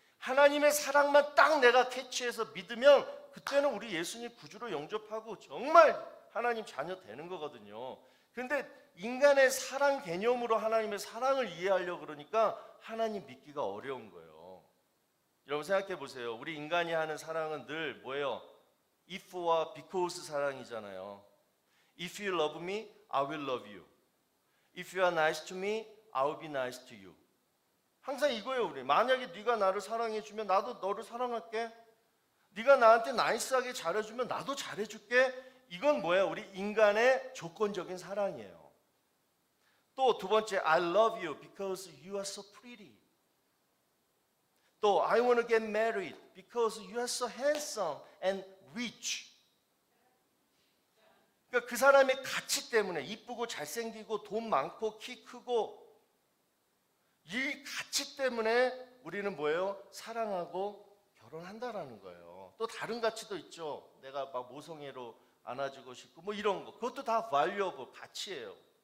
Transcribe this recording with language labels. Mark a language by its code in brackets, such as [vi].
[ko] 하나님의 사랑만 딱 내가 캐치해서 믿으면 그때는 우리 예수님 구주로 영접하고 정말 하나님 자녀 되는 거거든요. 그런데 인간의 사랑 개념으로 하나님의 사랑을 이해하려고 그러니까 하나님 믿기가 어려운 거예요. 여러분 생각해 보세요. 우리 인간이 하는 사랑은 늘 뭐예요? if와 because 사랑이잖아요. [en] If you love me, I will love you. If you are nice to me, I will be nice to you. [ko] 항상 이거예요. 우리 만약에 네가 나를 사랑해주면 나도 너를 사랑할게. 네가 나한테 나이스하게 잘해주면 나도 잘해줄게. 이건 뭐예요? 우리 인간의 조건적인 사랑이에요. 또 두 번째, [en] I love you because you are so pretty. 또 I want to get married because you are so handsome and rich. [ko] 그러니까 그 사람의 가치 때문에 이쁘고 잘생기고 돈 많고 키 크고 이 가치 때문에 우리는 뭐예요? 사랑하고 결혼한다라는 거예요. 또 다른 가치도 있죠. 내가 막 모성애로 안아주고 싶고 뭐 이런 거. 그것도 다 valuable 가치예요.